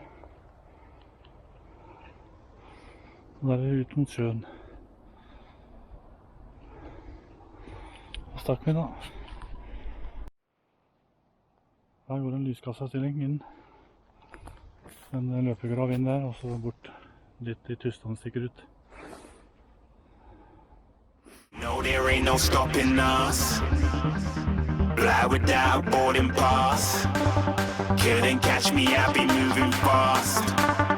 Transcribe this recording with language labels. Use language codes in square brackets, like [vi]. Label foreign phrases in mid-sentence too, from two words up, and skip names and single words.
[no] Og der er det ut mot sjøen. Da stakk vi da. Her går en lyskasserstilling inn. En løpegrav inn der, og så bort litt i tustene stikker ut. [en] No, there ain't no stopping us. Fly without boarding pass. Couldn't catch me, I'll be moving fast.